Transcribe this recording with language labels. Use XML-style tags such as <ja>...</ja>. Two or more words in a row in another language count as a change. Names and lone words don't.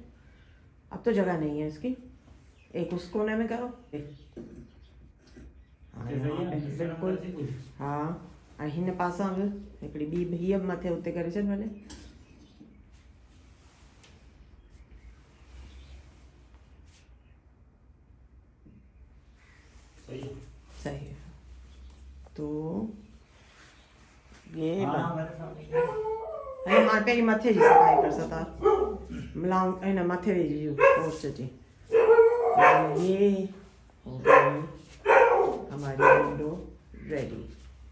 <hi>अब तो जगह नहीं है इसकी, एक उस कोने में करो। हाँ, यहाँ पे बिल्कुल। हाँ,</hi> <sd>ऐं हिन पासां बि हिकिड़ी ॿी हीअ बि मथे उते करे छॾ भले।</sd> <hi>सही है। सही है। तो ये अरे</hi> <sd>मां पहिरीं मथे जी सफ़ाई कर सतार मिलाऊं हिन मथे जी पोस्ट जी।</sd> <hi>तो ये हो गई हमारी विंडो रेडी।</hi>